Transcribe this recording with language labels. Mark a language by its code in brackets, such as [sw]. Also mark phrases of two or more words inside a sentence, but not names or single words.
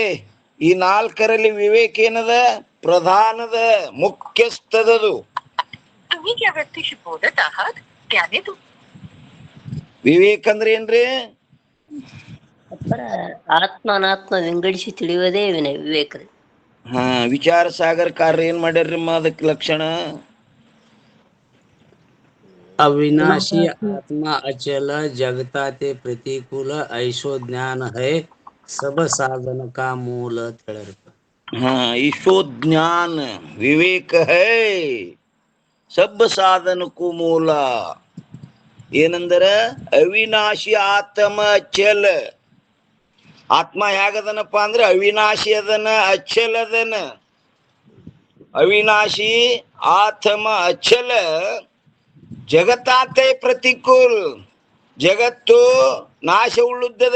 [kn] ಈ 4ರಲ್ಲಿ ವಿವೇಕ ಏನದ? ಪ್ರಧಾನದ, ಮುಖ್ಯಸ್ಥದದು. ವಿವೇಕ ಅಂದ್ರೆ ಏನ್ರಿ? ಆತ್ಮ ಅನಾತ್ಮ ವಿಂಗಡಿಸಿ ತಿಳಿಯುವುದೇ ವಿವೇಕ. ವಿಚಾರ ಸಾಗರಕಾರರು ಏನ್ ಮಾಡ್ಯಾರ್ರಿ ಅದಕ್ಕೆ ಲಕ್ಷಣ? [hi] अविनाशी आत्मा अचल जगता ते प्रतिकूल ऐसो ज्ञान है सब साधन का मूल [kn] ಅಂತ ಹೇಳ್ಯಾರಪ್ಪ. [hi] ऐसो ज्ञान विवेक है सब साधनಕ್ಕೂ ಮೂಲ. [kn] ಏನಂದ್ರ ಅವಿನಾಶಿ ಆತ್ಮ ಅಚಲ. ಆತ್ಮ ಹೇಗದನಪ್ಪ ಅಂದ್ರೆ ಅವಿನಾಶಿ ಅದನ, ಅಚಲ ಅದನ. ಅವಿನಾಶಿ ಆತ್ಮ ಅಚಲ ಜಗತ್ತಾತೆ ಪ್ರತಿಕೂಲ್, ಜಗತ್ತು ನಾಶ ಉಳ್ಳುತ್ತದೆ.